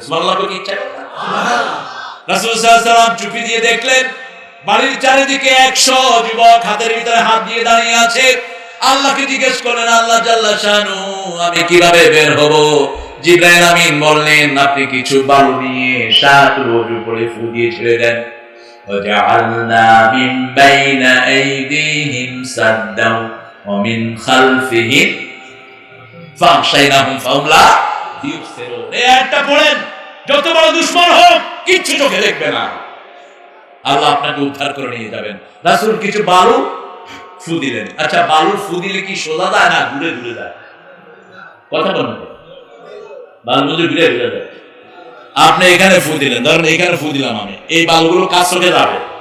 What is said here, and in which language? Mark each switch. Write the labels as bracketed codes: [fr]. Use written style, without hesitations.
[bn] সুবহানাল্লাহ কি ইচ্ছা করতেন। রাসূল সাল্লাল্লাহু আলাইহি ওয়াসাল্লাম চুপি দিয়ে দেখলেন বাড়ির চারিদিকে 100 যুবক হাতের ভিতরে হাত দিয়ে দাঁড়িয়ে আছে। আল্লাহকে জিজ্ঞেস করলেন, আল্লাহ জাল্লা শানু আমি কিভাবে বের হব? জিবরাইল আমিন বললেন আপনি কিছু বালু নিয়ে 7 রোজু করে ফু দিয়ে ছেড়ে দেন। [ar] وجعلنا من بين أيديهم سدا ومن خلفهم فأغشيناهم فهم لا يبصرون। [bn] এটা পড়েন, যত বড় দুশমন হোক কিচ্ছু চোখে দেখবে না, আল্লাহ আপনাকে উদ্ধার করে নিয়ে যাবেন। রাসূল কিছু বালু ফু দিলেন। আচ্ছা, বালু ফু দিলে কি সোজা যায় না ঘুরে ঘুরে যায়? কথা বলেন, বালু যদি ঘুরে ঘুরে যায়। আপনি এখানে ফু দিলেন, ধরেন এখানে ফু দিলাম আমি, এই বালুগুলো কার চোখে যাবে?